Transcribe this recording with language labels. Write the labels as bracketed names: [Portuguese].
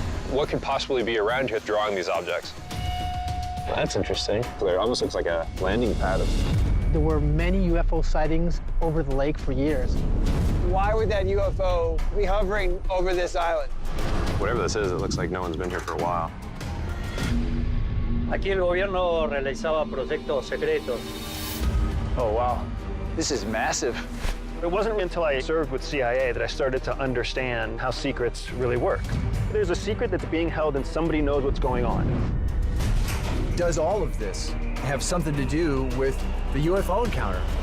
[English] What could possibly be around here drawing these objects? Well, that's interesting. It almost looks like a landing pad. There were many UFO sightings over the lake for years. Why would that UFO be hovering over this island? Whatever this is, it looks like no one's been here for a while. [Spanish] Aquí el gobierno realizaba proyectos secretos. [English] Oh, wow. This is massive. It wasn't until I served with CIA that I started to understand how secrets really work. There's a secret that's being held and somebody knows what's going on. Does all of this have something to do with the UFO encounter?